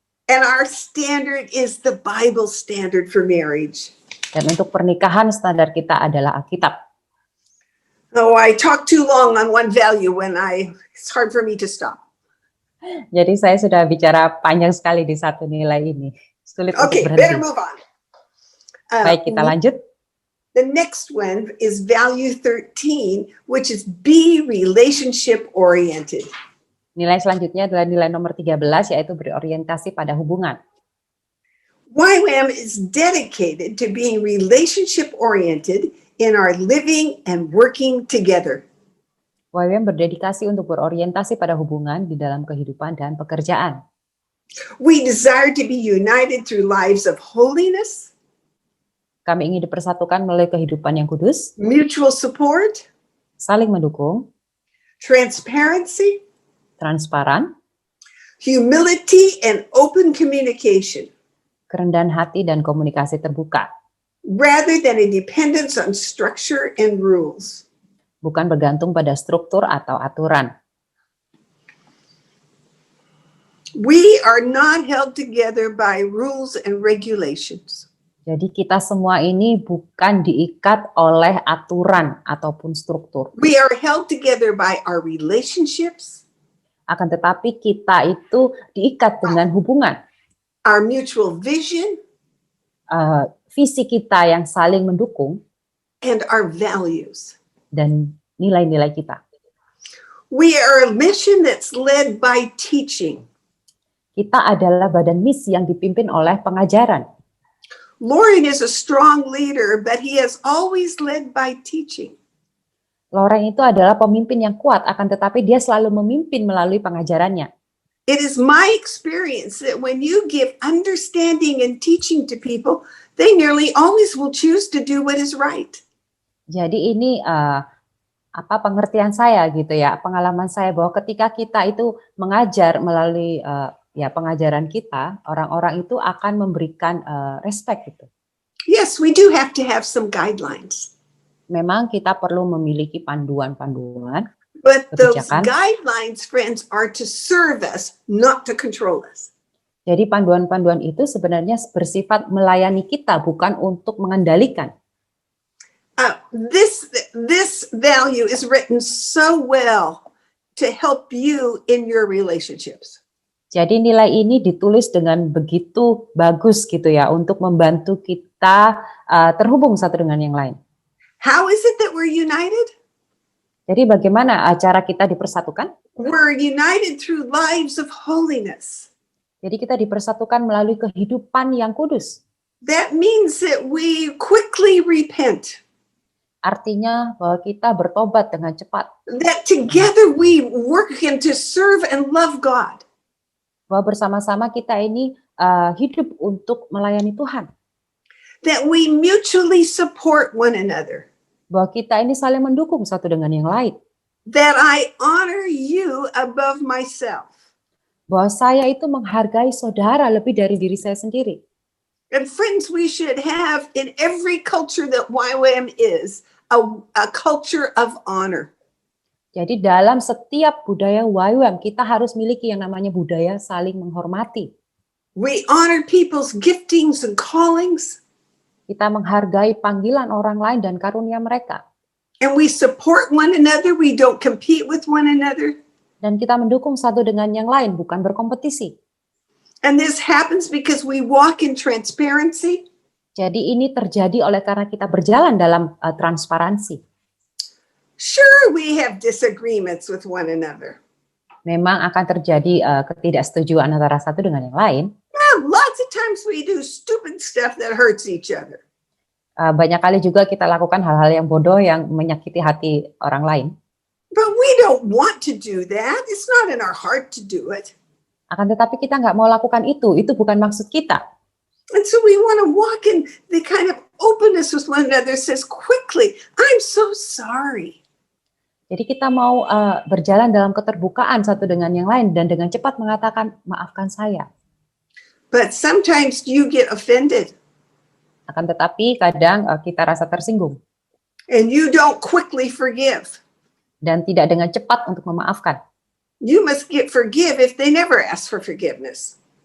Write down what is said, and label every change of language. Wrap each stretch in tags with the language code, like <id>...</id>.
<en>And our standard is the Bible standard for marriage.</en> <id>Dan untuk pernikahan standar kita adalah Alkitab.</id> <en>Oh, I talk too long on one value it's hard for me to stop.</en> <id>Jadi saya sudah bicara panjang sekali di satu nilai ini. Sulit untuk berhenti.</id> <en>Better move on.</en> <id>Baik, kita lanjut.</id> <en>The next one is value 13, which is be relationship oriented.</en> <id>Nilai selanjutnya adalah nilai nomor 13, yaitu berorientasi pada hubungan.</id> <en>YWAM is dedicated to being relationship oriented in our living and working together.</en> <id>YWAM berdedikasi untuk berorientasi pada hubungan di dalam kehidupan dan pekerjaan.</id> <en>We desire to be united through lives of holiness,</en> <id>Kami ingin dipersatukan melalui kehidupan yang kudus,</id> <en>mutual support,</en> <id>saling mendukung,</id> <en>transparency,</en> <id>transparan,</id> <en>humility, and open communication,</en> <id>kerendahan hati, dan komunikasi terbuka.</id> <en>rather than a dependence on structure and rules.</en> <id>Bukan bergantung pada struktur atau aturan.</id> <en>We are not held together by rules and regulations.</en> <id>Jadi kita semua ini bukan diikat oleh aturan ataupun struktur.</id> <en>We are held together by our relationships,</en> <id>Akan tetapi kita itu diikat dengan hubungan,</id> <en>our mutual vision,</en> <id>visi kita yang saling mendukung,</id> <en>and our values.</en> <id>dan nilai-nilai kita.</id> <en>We are a mission that's led by teaching.</en> <id>Kita adalah badan misi yang dipimpin oleh pengajaran.</id> <en>Lauren is a strong leader, but he has always led by teaching.</en> <id>Lauren itu adalah pemimpin yang kuat, akan tetapi dia selalu memimpin melalui pengajarannya.</id> <en>It is my experience that when you give understanding and teaching to people, they nearly always will choose to do what is right.</en> <id>Jadi ini pengertian saya gitu ya, pengalaman saya bahwa ketika kita itu mengajar melalui pengajaran kita, orang-orang itu akan memberikan respect gitu.</id> <en>Yes, we do have to have some guidelines.</en> <id>Memang kita perlu memiliki panduan-panduan,</id> <en>But those</en> <id>kebijakan.</id> <en>guidelines, friends, are to serve us, not to control us.</en> <id>Jadi panduan-panduan itu sebenarnya bersifat melayani kita, bukan untuk mengendalikan.</id> <en>This value is written so well to help you in your relationships.</en> <id>Jadi nilai ini ditulis dengan begitu bagus gitu ya, untuk membantu kita terhubung satu dengan yang lain.</id> <en>How is it that we're united?</en> <id>Jadi bagaimana cara kita dipersatukan?</id> <en>We're united through lives of holiness.</en> <id>Jadi kita dipersatukan melalui kehidupan yang kudus.</id> <en>That means that we quickly repent.</en> <id>Artinya bahwa kita bertobat dengan cepat.</id> <en>That together we work to serve and love God.</en> <id>Bahwa bersama-sama kita ini hidup untuk melayani Tuhan.</id> <en>That we mutually support one another.</en> <id>Bahwa kita ini saling mendukung satu dengan yang lain.</id> <en>That I honor you above myself.</en> <id>Bahwa saya itu menghargai saudara lebih dari diri saya sendiri.</id> <en>And friends, we should have in every culture that YWAM is, a culture of honor.</en> <id>Jadi dalam setiap budaya YWAM kita harus miliki yang namanya budaya saling menghormati.</id> <en>We honor people's giftings and callings.</en> <id>Kita menghargai panggilan orang lain dan karunia mereka.</id> <en>And we support one another. We don't compete with one another.</en> <id>Dan kita mendukung satu dengan yang lain, bukan berkompetisi.</id> <en>And this happens because we walk in transparency.</en> <id>Jadi ini terjadi oleh karena kita berjalan dalam transparansi.</id> <en>Sure, we have disagreements with one another.</en> <id>Memang akan terjadi ketidaksetujuan antara satu dengan yang lain.</id> <en>Lots of times we do stupid stuff that hurts each other.</en> <id>Banyak kali juga kita lakukan hal-hal yang bodoh yang menyakiti hati orang lain.</id> <en>But we don't want to do that. It's not in our heart to do it.</en> <id>Akan tetapi kita nggak mau lakukan itu bukan maksud kita.</id> <en>And so we want to walk in the kind of openness with one another, says quickly, I'm so sorry.</en> <id>Jadi kita mau berjalan dalam keterbukaan satu dengan yang lain dan dengan cepat mengatakan, maafkan saya.</id> <en>But sometimes you get offended.</en> <id>Akan tetapi kadang kita rasa tersinggung.</id> <en>And you don't quickly forgive.</en> <id>Dan tidak dengan cepat untuk memaafkan.</id> <en>You must forgive if they never ask for forgiveness.</en>